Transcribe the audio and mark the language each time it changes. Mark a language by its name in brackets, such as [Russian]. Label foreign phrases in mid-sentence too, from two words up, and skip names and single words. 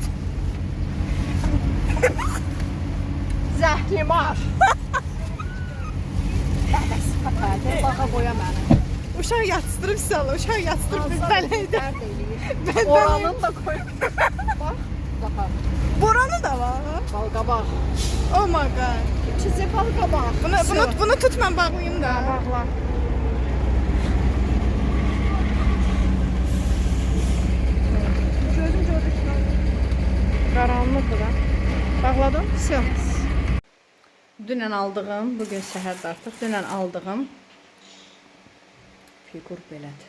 [Azerbaijani] Zəhli mar. Baxa qoya məni. Uşaq yatsdırıb sal, uşaq yatsdırıb bələydə. Oranın da qoy. Bax, baxa. Boranı da var. Balqabaq. [English] Oh my god. [Azerbaijani] İkizi balqabaq. Bunu tut mən bağlayım da. Bağla. Gözüm gördü ki. Qaranlıqdır da. Bağladım. Все. Dünən aldığım, bugün səhər də artıq dünən aldığım figur belədir.